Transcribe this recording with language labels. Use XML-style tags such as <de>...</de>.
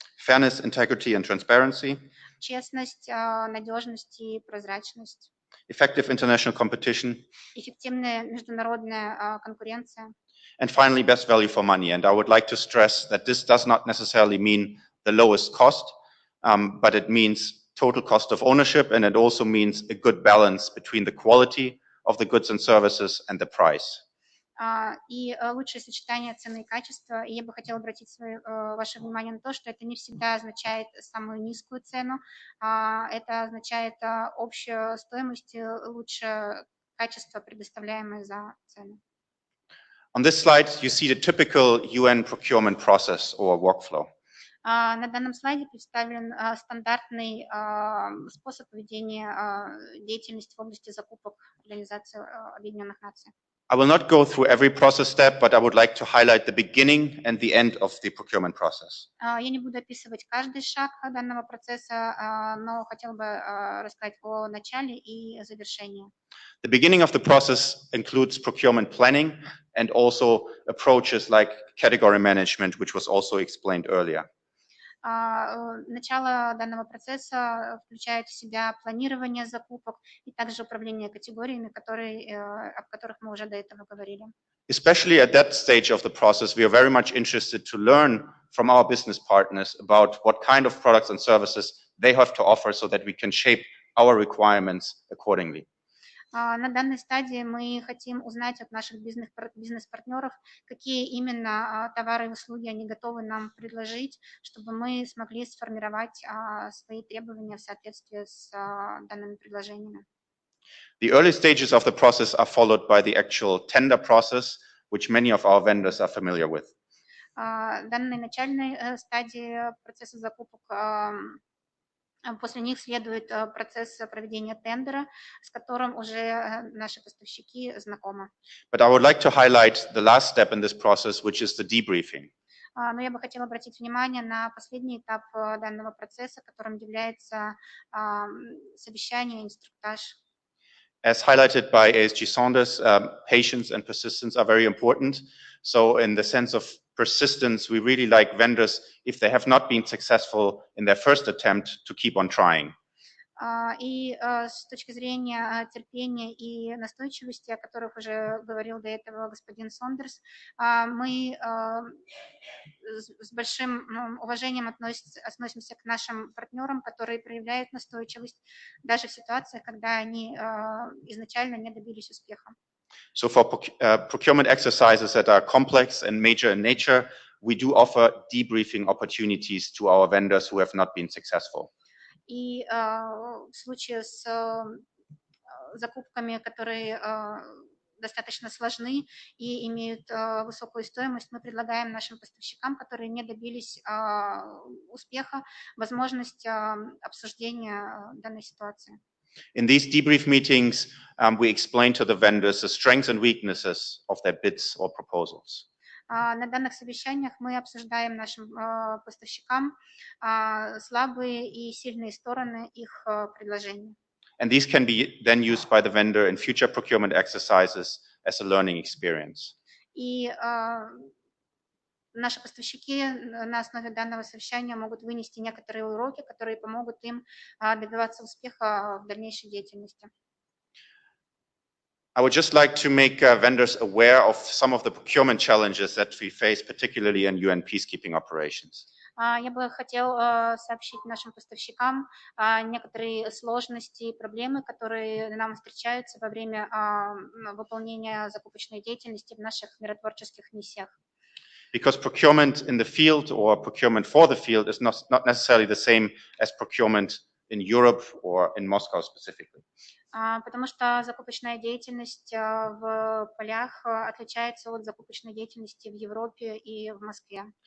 <en>Fairness, integrity and transparency.</en> <ru>Честность, надежность и прозрачность.</ru> <en>Effective international competition.</en> <ru>Эффективная международная конкуренция.</ru> <en>And finally, best value for money. And I would like to stress that this does not necessarily mean the lowest cost, but it means total cost of ownership, and it also means a good balance between the quality of the goods and services and the price.</en> <ru>И лучшее сочетание цены и качества. И я бы хотела обратить ваше внимание на то, что это не всегда означает самую низкую цену, это означает общую стоимость и лучшее качество, предоставляемое за цену.</ru> <en>On this slide, you see the typical UN procurement process or workflow.</en> <ru>На данном слайде представлен стандартный способ ведения деятельности в области закупок Организации Объединенных Наций.</ru> <en>I will not go through every process step, but I would like to highlight the beginning and the end of the procurement process.</en> <ru>Я не буду описывать каждый шаг данного процесса, но хотела бы рассказать о начале и завершении.</ru> <en>The beginning of the process includes procurement planning and also approaches like category management, which was also explained earlier.</en> <ru>Начало данного процесса включает в себя планирование закупок и также управление категориями, о которых мы уже до этого говорили.</ru> <en>Especially at that stage of the process, we are very much interested to learn from our business partners about what kind of products and services they have to offer so that we can shape our requirements accordingly.</en> <ru>На данной стадии мы хотим узнать от наших бизнес-партнеров, какие именно товары и услуги они готовы нам предложить, чтобы мы смогли сформировать свои требования в соответствии с данными предложениями.</ru> <en>The early stages of the process are followed by the actual tender process, which many of our vendors are familiar with.</en> <ru>Данной начальной стадии процесса закупок, после них следует процесс проведения тендера, с которым уже наши поставщики знакомы.</ru> <en>But I would like to highlight the last step in this process, which is the debriefing.</en> <ru>Но я бы хотела обратить внимание на последний этап данного процесса, которым является совещание, инструктаж.</ru> <en>As highlighted by ASG Saunders, patience and persistence are very important. So in the sense of persistence, we really like vendors, if they have not been successful in their first attempt, to keep on trying.</en> <ru>И с точки зрения терпения и настойчивости, о которых уже говорил до этого господин Сондерс, мы с большим уважением относимся к нашим партнерам, которые проявляют настойчивость даже в ситуациях, когда они изначально не добились успеха.</ru> <en>So for procurement exercises that are complex and major in nature, we do offer debriefing opportunities to our vendors who have not been successful.</en> <ru>И в случае с закупками, которые достаточно сложны и имеют высокую стоимость, мы предлагаем нашим поставщикам, которые не добились успеха, возможность обсуждения данной ситуации.</ru> <en>In these debrief meetings, we explain to the vendors the strengths and weaknesses of their bids or proposals.</en> <ru>На данных совещаниях мы обсуждаем нашим поставщикам слабые и сильные стороны их предложений.</ru> <en>And these can be then used by the vendor in future procurement exercises as a learning experience.</en> <ru>И наши поставщики на основе данного совещания могут вынести некоторые уроки, которые помогут им добиваться успеха в дальнейшей деятельности.</ru> <en>I would just like to make vendors aware of some of the procurement challenges that we face, particularly in UN peacekeeping operations.</en> <ru>Я бы хотел сообщить нашим поставщикам некоторые сложности и проблемы, которые нам встречаются во время выполнения закупочной деятельности в наших миротворческих миссиях.</ru> <en>Because procurement in the field or procurement for the field is not necessarily the same as procurement in Europe or in Moscow specifically.</en> <ru>Потому что закупочная деятельность в полях отличается от закупочной деятельности в Европе и в Москве.</ru>